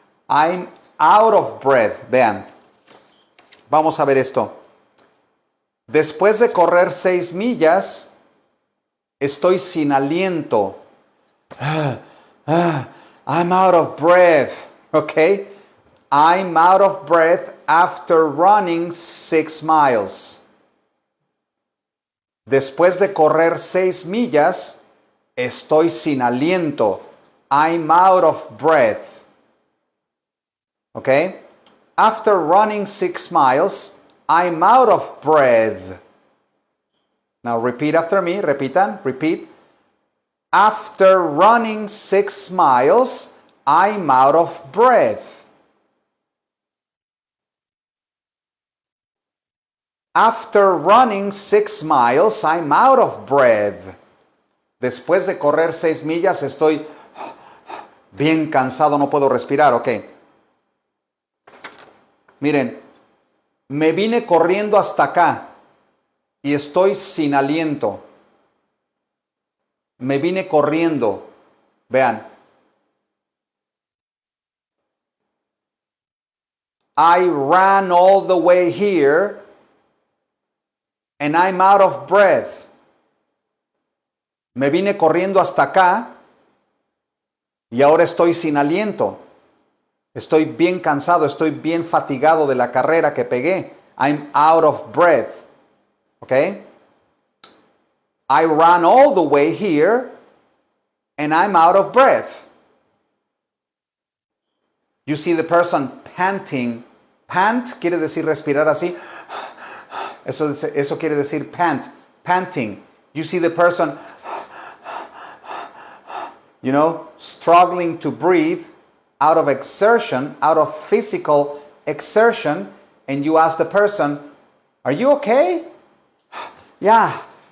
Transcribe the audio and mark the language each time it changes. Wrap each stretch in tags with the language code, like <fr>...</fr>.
<en>I'm out of breath.</en> <es>Vean, vamos a ver esto. Después de correr 6 millas, estoy sin aliento.</es> <en>I'm out of breath. Okay? I'm out of breath after running 6 miles.</en> <es>Después de correr 6 millas, estoy sin aliento.</es> <en>I'm out of breath. Okay? After running 6 miles, I'm out of breath. Now repeat after me. Repitan. Repeat. After running 6 miles, I'm out of breath. After running 6 miles, I'm out of breath.</en> <es>Después de correr 6 millas, estoy bien cansado, no puedo respirar. Ok. Miren, me vine corriendo hasta acá y estoy sin aliento. Me vine corriendo. Vean.</es> <en>I ran all the way here and I'm out of breath.</en> <es>Me vine corriendo hasta acá y ahora estoy sin aliento. Estoy bien cansado, estoy bien fatigado de la carrera que pegué.</es> <en>I'm out of breath. Okay? I ran all the way here and I'm out of breath. You see the person panting.</en> <es>Pant quiere decir respirar así. Eso quiere decir pant. Panting.</es> <en>You see the person, struggling to breathe out of exertion, out of physical exertion, and you ask the person, are you okay? Yeah.</en>